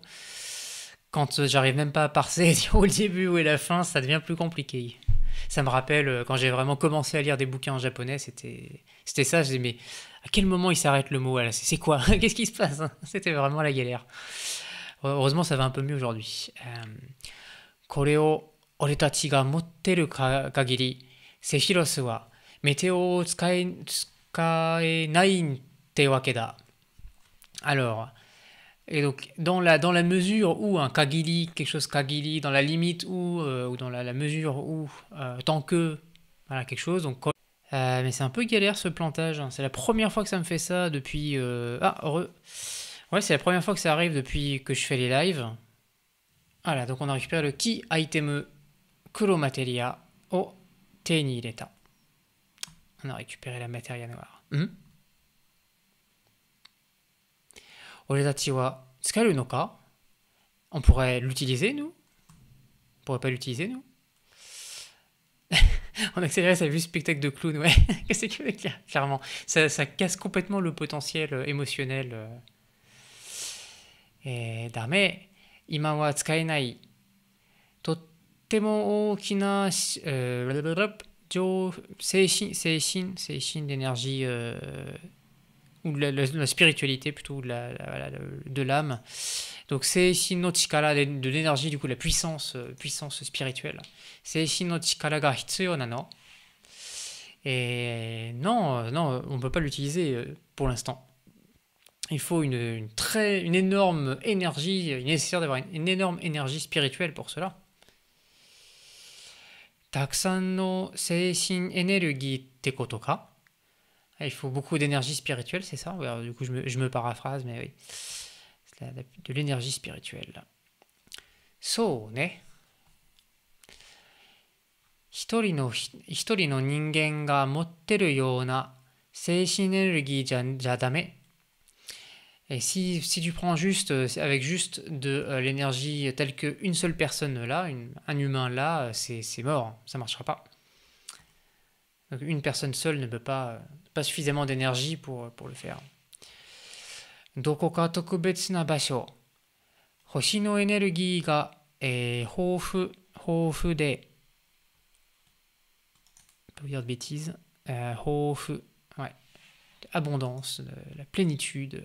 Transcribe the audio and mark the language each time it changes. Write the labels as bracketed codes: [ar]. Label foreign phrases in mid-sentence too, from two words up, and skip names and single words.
[fr] Quand j'arrive même pas à parser au début ou à la fin, ça devient plus compliqué. Ça me rappelle quand j'ai vraiment commencé à lire des bouquins en japonais, c'était ça. Je disais, mais à quel moment il s'arrête le mot? Voilà, c'est quoi? Qu'est-ce qui se passe? C'était vraiment la galère. Heureusement, ça va un peu mieux aujourd'hui. [ja] これを俺たちが持ってる限り、セフィロスはメテオを使えないってわけだ。 [fr] Alors, et donc dans la mesure où un kagiri, quelque chose kagiri, dans la limite ou dans la mesure où, tant que, voilà, quelque chose, donc mais c'est un peu galère ce plantage. Hein. C'est la première fois que ça me fait ça depuis. Ah, heureux. Ouais, c'est la première fois que ça arrive depuis que je fais les lives. Voilà, donc on a récupéré le ki item [ja] 黒マテリアを手に入れた. [fr] On a récupéré la matière noire. [ja] 俺たちはつかるのか? [fr] On pourrait l'utiliser, nous? On pourrait pas l'utiliser, nous? En accéléré, ça a vu le spectacle de clown, ouais. Qu'est-ce que c'est que clairement? Ça casse complètement le potentiel émotionnel. [ja] Dame, 今は使えない. とっても大きな精神 [fr] d'énergie, ou de la spiritualité plutôt, de l'âme. [ja] Donc 精神の力, [fr] de l'énergie, du coup, la puissance spirituelle. [ja] 精神の力が必要なの. [fr] Et non, non, on ne peut pas l'utiliser pour l'instant. Il faut une énorme énergie, il est nécessaire d'avoir une énorme énergie spirituelle pour cela. [ja] たくさんの精神エネルギーてことか? [fr] Il faut beaucoup d'énergie spirituelle, c'est ça? Alors, du coup, je me paraphrase, mais oui. C'est de l'énergie spirituelle. [ja] So, ね。一人の人間が持ってるような精神エネルギーじゃだめ. [fr] Et si tu prends juste, avec juste de l'énergie telle qu'une seule personne là, un humain là, c'est mort, ça ne marchera pas. Donc une personne seule ne peut pas suffisamment d'énergie pour le faire. [ja] どこか特別な場所. 星のエネルギーが豊富で. [fr] Pas vous dire de bêtises. Houfu, ouais. Abondance, la plénitude.